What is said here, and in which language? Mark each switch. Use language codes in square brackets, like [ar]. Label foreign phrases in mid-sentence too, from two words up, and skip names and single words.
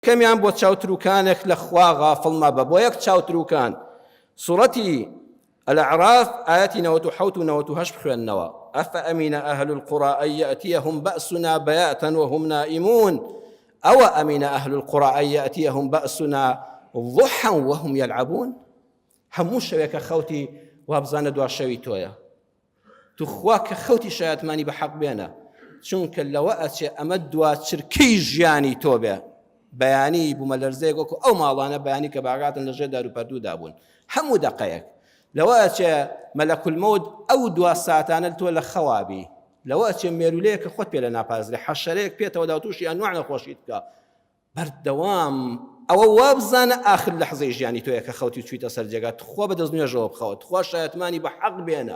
[ckb] كەمیان بۆ چاوتروکانێک لە خوا غافڵ مەبە بۆ یەک چاوتروکان. سوورەتی الأعراف آياتي 97 و 98 بخوێننەوە. [ar] أفأمن أهل القرى أن يأتيهم بأسنا بياتا وهم نائمون أو أمن أهل القرى أن يأتيهم بأسنا ضحى وهم يلعبون. [ckb] هەموو شەوێکە خەوتی وابزانە دوا شەوی تۆیە توخوا کە خەوتی شایەتمانی بە حەق بێنە چونکە لەوە ئەچێ ئەمە دوا چرکەی ژیانی تۆ بێ بەیانی بوومەلەرزەیەک وەکو ئەو ماڵانە بەیانی کە باگاتن لەژێر داروپەردوودا بوون هەموو دەقەیەک لەوە ئەچێ [ar] مەلەک المەوت [ckb] ئەو دوا ساتانە تۆ لە خەوابی لەوە ئەچێ مێرولەیەکە خۆت پێ لە ناپازرێ حەشەرەیەک پێتەوە دا و تووشی ئەنواع نەخۆشیت بکە بەردەوام ئەوە وابزانە ئاخر لەحزەی ژیانی تۆیە کە خەوتی چوویتە سەر جێگات خۆ بەدەست نوێژەوە بخەوت خوا شایەتمانی بە حەق بێنە.